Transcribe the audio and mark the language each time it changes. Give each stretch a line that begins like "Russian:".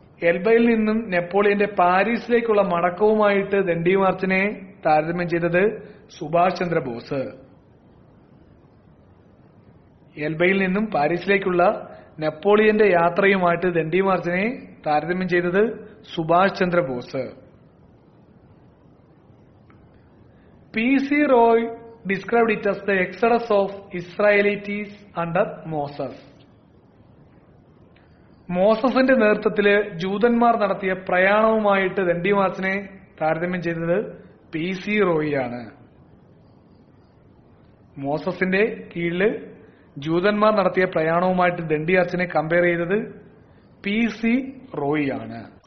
Malayalam: എൽബയിൽ നിന്നും നെപ്പോളിയന്റെ പാരീസിലേക്കുള്ള മടക്കവുമായിട്ട് ദണ്ഡി മാർച്ചിനെ താരതമ്യം ചെയ്തത് സുഭാഷ് ചന്ദ്രബോസ്. എൽബയിൽ നിന്നും പാരീസിലേക്കുള്ള നെപ്പോളിയന്റെ യാത്രയുമായിട്ട് ദണ്ഡി മാർച്ചിനെ താരതമ്യം ചെയ്തത് Subhash Chandrabose.
English: PC Roy described it as the exodus of Israelites under Moses.
Malayalam: മോസസിന്റെ നേതൃത്വത്തില് ജൂതന്മാർ നടത്തിയ പ്രയാണവുമായിട്ട് ദണ്ഡി മാർച്ചിനെ താരതമ്യം ചെയ്തത് PC റോയി ആണ്. മോസസിന്റെ കീഴില് ജൂതന്മാർ നടത്തിയ പ്രയാണവുമായിട്ട് ദണ്ഡി മാർച്ചിനെ കമ്പയർ ചെയ്തത് PC റോയി ആണ്.